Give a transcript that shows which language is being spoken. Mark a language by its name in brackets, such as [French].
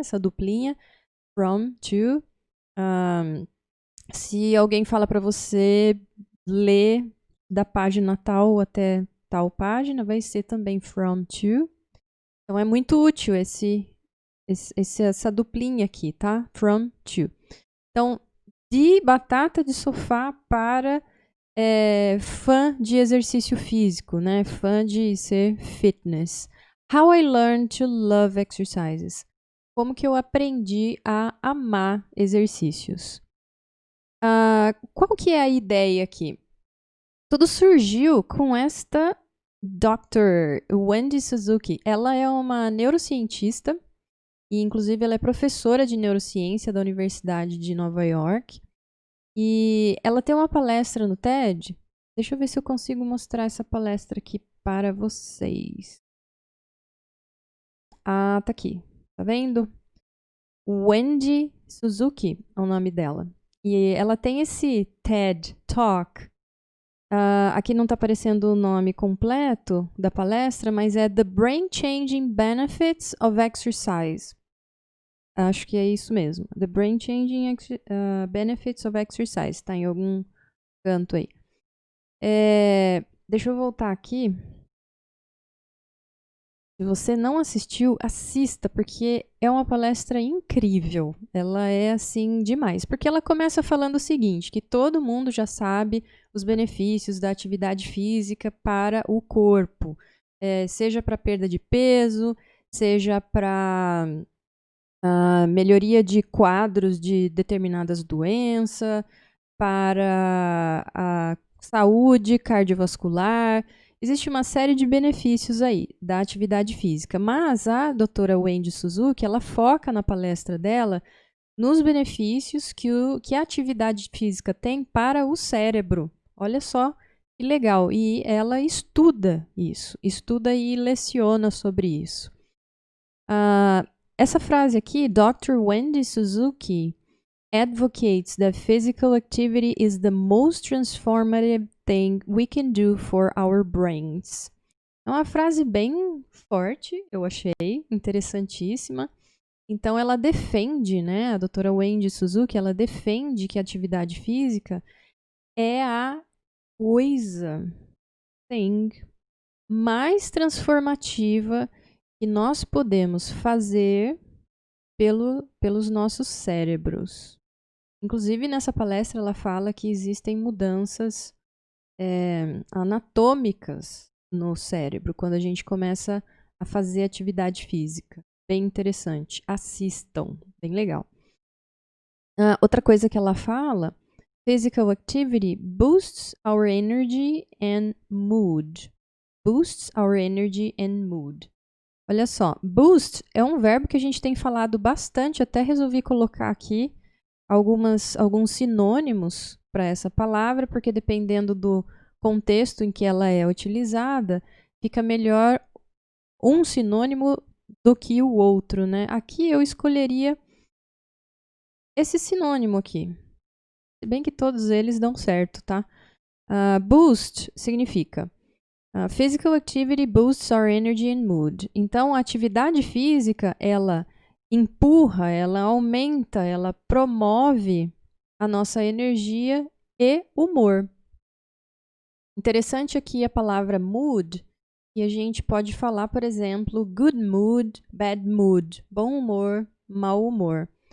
[Portuguese] Essa duplinha, from, to. Se alguém fala para você ler da página tal até tal página, vai ser também from, to. Então é muito útil essa duplinha aqui, tá? From, to. Então, de batata de sofá para fã de exercício físico, né? Fã de ser fitness. [English] How I learned to love exercises. [Portuguese] Como que eu aprendi a amar exercícios. Qual que é a ideia aqui? Tudo surgiu com esta Dr. Wendy Suzuki. Ela é uma neurocientista e, inclusive, ela é professora de neurociência da Universidade de Nova York. E ela tem uma palestra no TED. Deixa eu ver se eu consigo mostrar essa palestra aqui para vocês. Tá aqui. Tá vendo? Wendy Suzuki é o nome dela. E ela tem esse TED Talk. Aqui não está aparecendo o nome completo da palestra, mas é [English] The Brain Changing Benefits of Exercise. [Portuguese] Acho que é isso mesmo. [English] The Brain Changing Benefits of Exercise. [Portuguese] Está em algum canto aí. Deixa eu voltar aqui. Se você não assistiu, assista, porque é uma palestra incrível. Ela é, assim, demais. Porque ela começa falando o seguinte, que todo mundo já sabe os benefícios da atividade física para o corpo. Seja para perda de peso, seja para melhoria de quadros de determinadas doenças, para a saúde cardiovascular. Existe uma série de benefícios aí da atividade física, mas a doutora Wendy Suzuki, ela foca na palestra dela nos benefícios que a atividade física tem para o cérebro. Olha só que legal. E ela estuda isso, estuda e leciona sobre isso. Essa frase aqui, Dr. [English] Wendy Suzuki advocates that physical activity is the most transformative thing we can do for our brains. [Portuguese] É uma frase bem forte, eu achei, interessantíssima. Então ela defende, né, a doutora Wendy Suzuki, ela defende que a atividade física é a coisa, thing, mais transformativa que nós podemos fazer pelos nossos cérebros. Inclusive, nessa palestra, ela fala que existem mudanças anatômicas no cérebro quando a gente começa a fazer atividade física. Bem interessante. Assistam. Bem legal. Outra coisa que ela fala, [English] physical activity boosts our energy and mood. Boosts our energy and mood. [Portuguese] Olha só, boost é um verbo que a gente tem falado bastante, até resolvi colocar aqui alguns sinônimos para essa palavra, porque dependendo do contexto em que ela é utilizada, fica melhor um sinônimo do que o outro, né? Aqui eu escolheria esse sinônimo aqui. Se bem que todos eles dão certo, tá? Boost significa [English] physical activity boosts our energy and mood. [Portuguese] Então, a atividade física, ela empurra, ela aumenta, ela promove a nossa energia e humor. Interessante aqui a palavra mood, e a gente pode falar, por exemplo, [English] good mood, bad mood, [Portuguese] bom humor, mau humor.